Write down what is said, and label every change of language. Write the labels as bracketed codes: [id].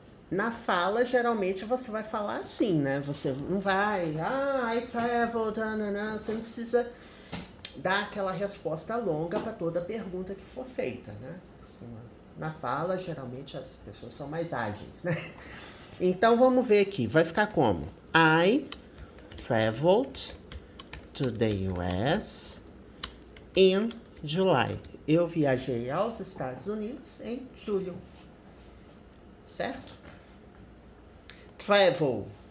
[pt] Na fala, geralmente, você vai falar assim, né? Você não vai, [en] I traveled, [pt] você não precisa dar aquela resposta longa para toda pergunta que for feita, né? Assim, na fala, geralmente, as pessoas são mais ágeis, né? Então, vamos ver aqui. Vai ficar como? [en] I traveled to the US in July. [pt] Eu viajei aos Estados Unidos em julho. Certo? Travel.